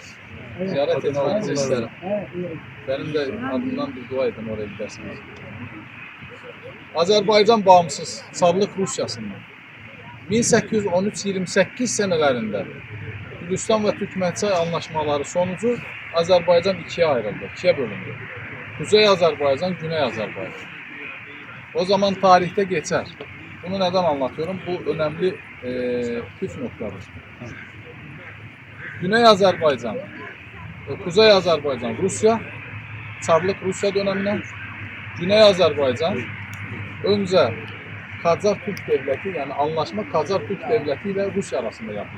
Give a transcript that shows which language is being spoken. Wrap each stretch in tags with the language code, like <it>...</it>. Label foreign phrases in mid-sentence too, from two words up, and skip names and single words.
<tr>Ziyaret etmenizi isterim. Benim de adımdan bir dua edin, oraya gidersiniz.</tr> <az>Azerbaycan bağımsız, Çarlıq Rusiyasından. 1813-28 senelerində Gürcistan və Türkmençay anlaşmaları sonucu Azərbaycan ikiyə ayrıldı, ikiyə bölündü. Kuzey Azərbaycan, Güney Azərbaycan.</az> <tr>O zaman tarihte geçer. Bunu neden anlatıyorum? Bu önemli püf noktadır. Güney Azerbaycan, Kuzey Azerbaycan, Rusya, Çarlık Rusya dönemine, Güney Azerbaycan önce Kacar Türk Devleti, yani anlaşma Kacar Türk Devleti ile Rusya arasında yapılır.</tr>